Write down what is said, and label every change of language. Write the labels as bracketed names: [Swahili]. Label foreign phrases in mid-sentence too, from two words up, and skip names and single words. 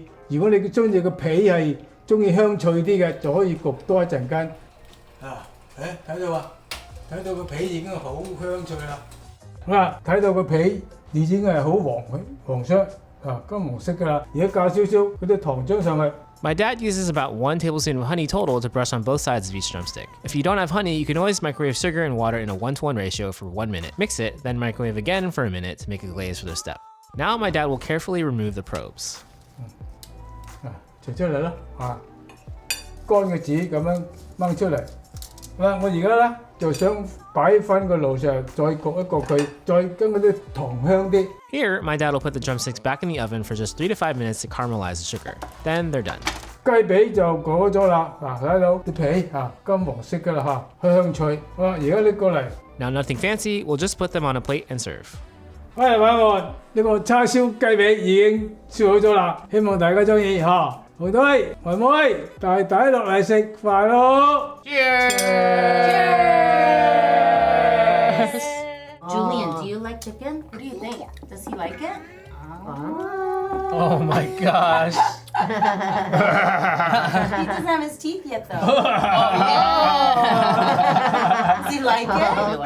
[Cantonese] 如果你中意個皮係中意香脆啲嘅，就可以焗多一陣間。睇到啊，睇到個皮已經好香脆啦。睇到個皮已經係好黃色金黃色㗎啦。而家加少少嗰啲糖漿上去。 [English] My dad uses about 1 tablespoon of honey total to brush on both sides of each drumstick. If you don't have honey, you can always microwave sugar and water in a 1-to-1 ratio for 1 minute. Mix it, then microwave again for a minute to make a glaze for the step. Now my dad will carefully remove the probes. [Cantonese] 除出嚟啦，乾嘅紙咁樣掹出嚟。我而家咧就想擺翻個爐上，再焗一焗佢，再跟嗰啲糖香啲。 [English] Here, my dad will put the drumsticks back in the oven for just 3 to 5 minutes to caramelize the sugar. Then they're done. [Cantonese] 雞髀就裹咗啦，睇到啲皮金黃色㗎啦香脆。而家拎過嚟。 [English] Now nothing fancy, we'll just put them on a plate and serve. [Cantonese] 晚安，呢個叉燒雞髀已經燒好咗啦，希望大家中意好弟妹大弟落嚟食飯咯。 [English] Cheers! Julian, do you like chicken? What do you think? Does he like it? Oh my gosh. He doesn't have his teeth yet, though. Does he like it?